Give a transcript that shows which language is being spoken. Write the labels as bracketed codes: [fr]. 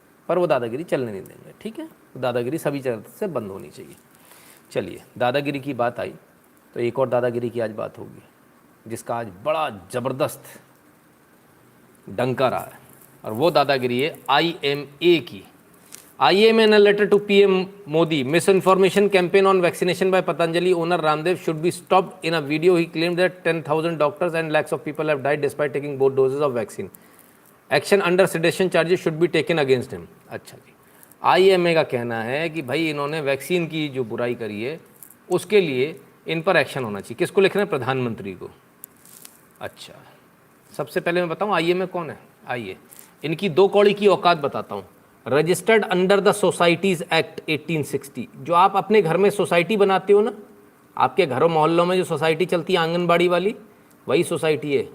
[hi] पर वो दादागिरी चलने नहीं देंगे, ठीक है। तो दादागिरी सभी तरह से बंद होनी चाहिए। चलिए, दादागिरी की बात आई तो एक और दादागिरी की आज बात होगी, जिसका आज बड़ा ज़बरदस्त डंका रहा है, और वो दादागिरी है IMA की। [en] IMA in a letter to PM Modi, misinformation campaign on vaccination by Patanjali owner Ramdev should be stopped. In a video, he claimed that 10,000 doctors and lakhs of people have died despite taking both doses of vaccine. Action under sedition charges should be taken against him. [hi] अच्छा जी, IMA का कहना है कि भाई इन्होंने vaccine की जो बुराई करी है उसके लिए इन पर एक्शन होना चाहिए। किसको लिख रहे हैं? प्रधानमंत्री को। अच्छा, सबसे पहले मैं बताऊं IMA कौन है। आइए, इनकी दो कौड़ी की औकात बताता हूँ। [en] registered under the Societies Act 1860, [hi] जो आप अपने घर में सोसाइटी बनाते हो ना, आपके घरों मोहल्लों में जो सोसाइटी चलती है आंगनबाड़ी वाली, वही सोसाइटी है।